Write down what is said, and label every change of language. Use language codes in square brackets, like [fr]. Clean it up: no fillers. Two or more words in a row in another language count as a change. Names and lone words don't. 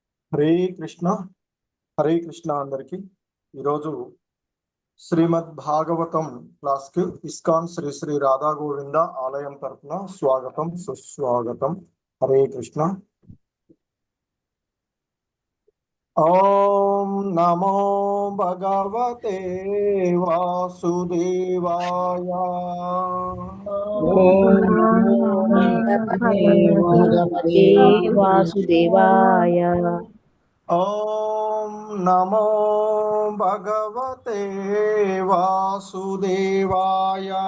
[te] హరే కృష్ణ హరే కృష్ణ అందరికి ఈరోజు శ్రీమద్ భాగవతం క్లాస్ కి ఇస్కాన్ శ్రీ శ్రీ రాధా గోవింద ఆలయం తరఫున స్వాగతం సుస్వాగతం. [sa] హరే కృష్ణ. ఓం నమో భగవతే వాసుదేవాయ. వాసుదేవాయ. ఓం నమో భగవతే వాసుదేవాయ.